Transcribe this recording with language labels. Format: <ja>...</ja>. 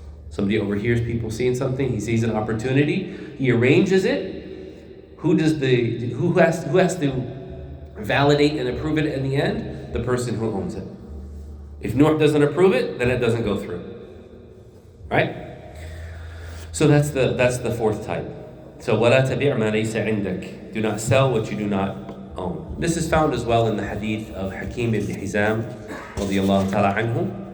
<en>Somebody overhears people seeing something, he sees an opportunity, he arranges it. Who has to validate and approve it in the end? The person who owns it. If Nuh doesn't approve it, then it doesn't go through. Right? So that's the fourth type.</en> <ar>So وَلَا تَبِعْ مَا لَيْسَ عِنْدَكَ.</ar> <en>Do not sell what you do not own. This is found as well in the hadith of Hakim ibn Hizam radiyallahu ta'ala anhu.</en>